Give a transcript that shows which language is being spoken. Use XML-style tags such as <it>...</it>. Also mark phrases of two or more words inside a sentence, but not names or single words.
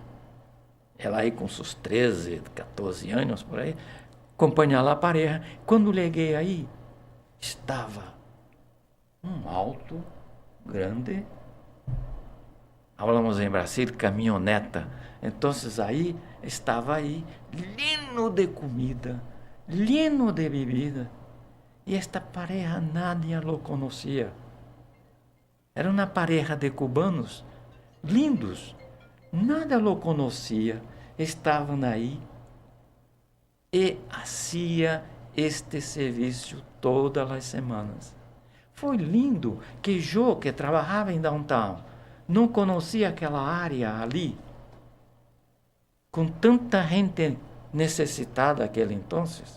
<pt>Ela aí com seus 13, 14 anos, por aí, acompanhar a pareja. Quando cheguei aí, estava um auto grande, falamos em Brasil, caminhoneta. Então, aí, estava aí,</pt> <es>lleno de comida, lleno de bebida.</es> <pt>E esta pareja</pt> <es>nadie lo</es> <pt>conhecia. Era uma pareja de cubanos, lindos, nada lo conhecia, estavam aí e fazia este serviço todas as semanas. Foi lindo que eu, que trabalhava em downtown, não conhecia aquela área ali, com tanta gente necessitada naquele entonces.</pt>